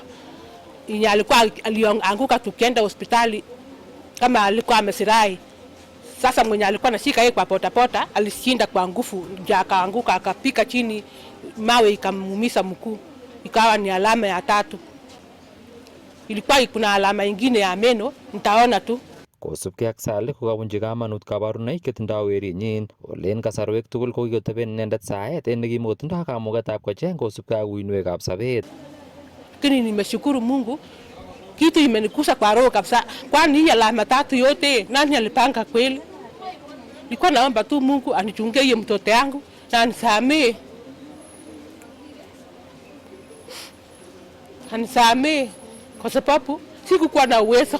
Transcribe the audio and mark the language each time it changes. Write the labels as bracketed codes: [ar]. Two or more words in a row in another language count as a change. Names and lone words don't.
[sw] Yenye alikuwa alianguka tukienda hospitali kama alikuwa amesirai. Sasa mwenye alikuwa anashika yeye kwa potapota alishinda kwa nguvu, ndio akaanguka akapika chini, mawe ikamuumiza mkuu. Ikawa ni alama ya tatu. Ilikuwa kuna alama ingine ya meno, nitaona tu. [kln] Kosubkei ak Sally kokabunchi kamanut kabarunoik chetindoi werinyin olen kasarwek tugul ko kikoteben inendet saet en nekimotindoi kamugetab kocheng kosubkei ak uinwekab sobet. [sw] Lakini nimeshukuru Mungu, kitu imenikusa kwa roho kabisa. Kwani hii alama tatu yote nani alipanga kweli? Nilikuwa naomba tu Mungu anichungie hiyo mtoto yangu na anisamee. Anisamee kwa sababu sikukuwa na uwezo.